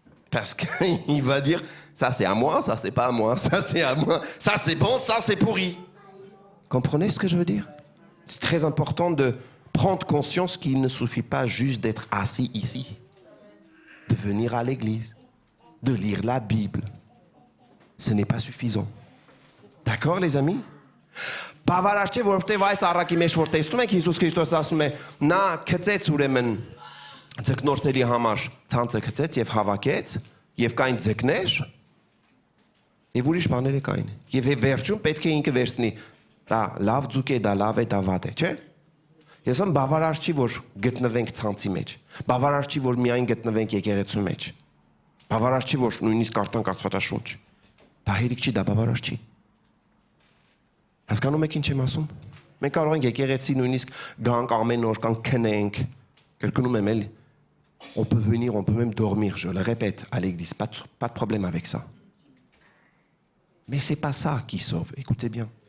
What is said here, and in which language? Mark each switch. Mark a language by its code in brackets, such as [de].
[fr] Parce qu'il va dire, ça c'est à moi, ça c'est pas à moi, ça c'est à moi, ça c'est bon, ça c'est pourri. Comprenez ce que je veux dire? C'est très important de prendre conscience qu'il ne suffit pas juste d'être assis ici, de venir à l'église, de lire la Bible. Ce n'est pas suffisant. D'accord les amis? [hy] Բավարար չէ, որովհետև այս առակի մեջ որ տեսնում եք Հիսուս Քրիստոս ասում է, նա գծեց ուրեմն ձկնորսերի համար ցանցը գծեց եւ հավաքեց եւ կային ձկներ եւ ուրիշ բաներ կային։ Եվ վերջում պետք է ինքը վերցնի, դա լավ ձուկ է, դա լավ է, դա վատ է, չէ՞։ Ես ասում բավարար չի որ գտնվենք ցանցի մեջ։ Բավարար չի որ միայն գտնվենք եկեղեցու մեջ։ Բավարար չի որ նույնիսկ արտանք Աստվածաշունչ։ Դա հերիք չի, դա բավարար չի։ Հասկանում եք ինչ եմ ասում։ Մենք կարող ենք եկեղեցի նույնիսկ գանք ամեն օր կամ քնենք։ Կրկնում եմ էլի։ [fr] On peut venir, on peut même dormir, je le répète, à l'église. Pas de problème avec ça. Mais c'est pas ça qui sauve. Écoutez bien.